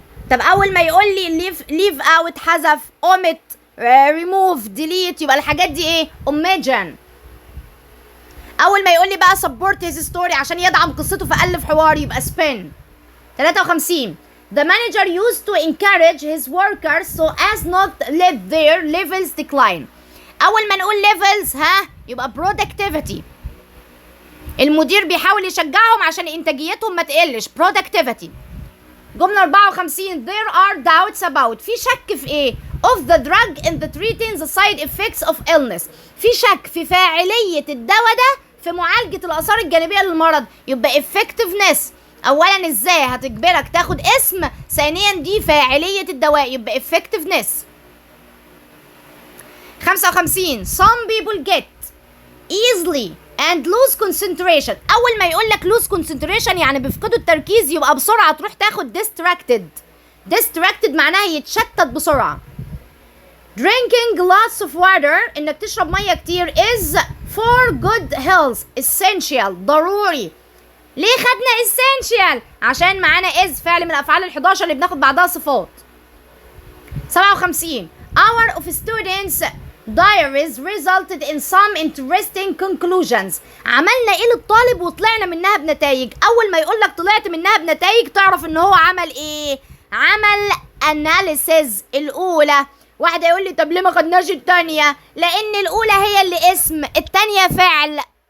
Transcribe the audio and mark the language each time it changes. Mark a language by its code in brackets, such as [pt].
[ar] طب أول ما يقول لي leave out حذف omit remove delete يبقى الحاجات دي ايه omission. اول ما يقول لي بقى [en] support his story [ar] عشان يدعم قصته فألف حوار يبقى spin. [en] 53 the manager used to encourage his workers so as not let their levels decline اول ما نقول levels يبقى productivity [ar] المدير بيحاول يشجعهم عشان انتاجيتهم ما تقلش [en] productivity. [ar] جملة 54 [en] there are doubts about [ar] في شك في ايه [en] of the drug in the treating the side effects of illness [ar] في شك في فاعلية الدواء ده في معالجة الآثار الجانبية للمرض يبقى effectiveness أولا ازاي هتجبرك تاخد اسم ثانيا دي فاعلية الدواء يبقى effectiveness. 55 [en] some people get easily and lose concentration [ar] أول ما يقول لك lose concentration يعني بيفقدوا التركيز يبقى بسرعة تروح تاخد distracted معناها يتشتت بسرعة. [en] drinking lots of water [ar] انك تشرب ميه كتير [en] is for good health essential ضروري. [ar] ليه خدنا essential؟ عشان معانا is فعل من الافعال ال11 اللي بناخد بعدها صفات. [en] 57 our of students diaries resulted in some interesting conclusions [ar] عملنا ايه للطالب وطلعنا منها بنتائج. اول ما يقول لك طلعت منها بنتائج تعرف ان هو عمل ايه عمل analysis الاولى. واحد يقول لي طب ليه ما خدناش التانية؟ لان الاولى هي اللي اسم التانية فعل.